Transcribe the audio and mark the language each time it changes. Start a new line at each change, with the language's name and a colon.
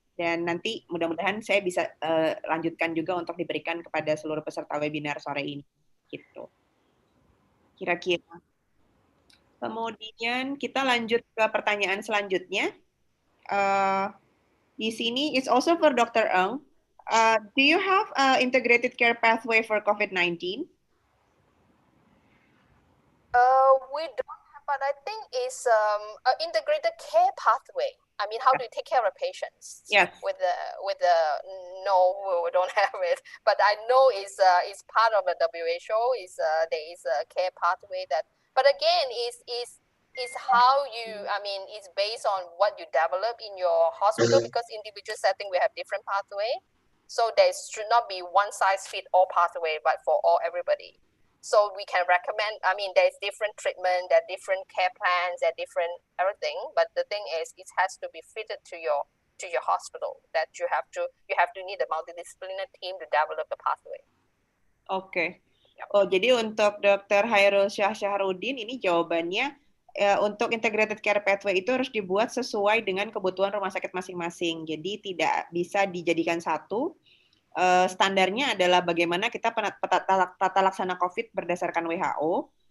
Indonesian: Dan nanti mudah-mudahan saya bisa lanjutkan juga untuk diberikan kepada seluruh peserta webinar sore ini. Gitu. Kira-kira. Kemudian kita lanjut ke pertanyaan selanjutnya. Di sini,
English: it's also for Dr. Eng. Do you have integrated care pathway for COVID-19? We don't have, but I think it's an integrated care pathway. I mean, how do you take care of patients? Yes. With the no, we don't have it. But I know it's part of the WHO. There is a care pathway that. But again, is how you. I mean, it's based on what you develop in your hospital, because individual setting we have different pathway. So there should not be one size fit all pathway, but for everybody. So we can recommend, I mean, there's different treatment, there are different care plans, there are different everything. But the thing is, it has to be fitted to your hospital. That you have to need a multidisciplinary team to develop the pathway.
Indonesian: Oke. Oh, jadi untuk Dr. Hairul Syahrudin ini jawabannya untuk integrated care pathway itu harus dibuat sesuai dengan kebutuhan rumah sakit masing-masing. Jadi tidak bisa dijadikan satu. Standarnya adalah bagaimana kita tata laksana COVID berdasarkan WHO,